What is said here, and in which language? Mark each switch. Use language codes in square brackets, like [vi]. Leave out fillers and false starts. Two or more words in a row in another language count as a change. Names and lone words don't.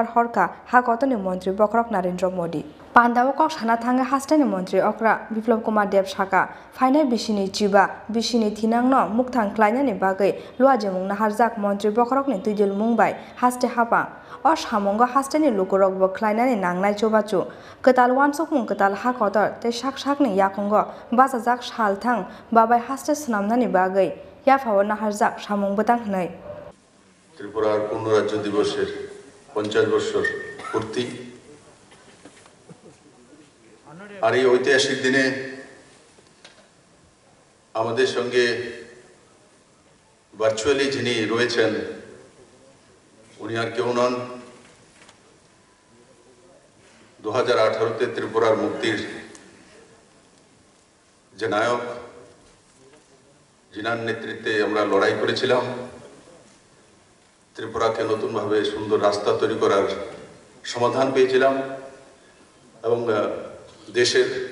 [trp] हरका हाकतनि मंत्री बक्रक नरेंद्र मोदी पांडाव कक साना थांगे हास्तेनि मंत्री अक्रा बिप्लव कुमार देव साका फाइनाय बिसिनि चिबा बिसिनि थिनांनो मुक्तां ख्लायनानि बागै लुवाजि मुंना हारजाक मंत्री बक्रकनि तुइदुल मुंबाय हास्ते हापा अ सामुंगो हास्तेनि लुकुरकबो ख्लायनानि नांनाय चुबाचु कताल वानसक मुं कताल हा कतर ते साक साकनि याखंगो बासाजाक सालथां बाबाय हास्ते सनामनानि बागै याफावना हारजाक सामुंबतां हनै [bn] ত্রিপুরার পূর্ণ রাজ্য দিবসের 50 বছর পূর্তি আর এই ঐতিহাসিক দিনে আমাদের সঙ্গে ভার্চুয়ালি যিনি রয়েছেন উনি আর কেউ নন 2018 তে ত্রিপুরার মুক্তির যে নায়ক যিনার নেতৃত্বে আমরা লড়াই করেছিলাম ত্রিপুরাকে নতুনভাবে সুন্দর রাস্তা তৈরি করার সমাধান পেয়েছিলাম এবং দেশের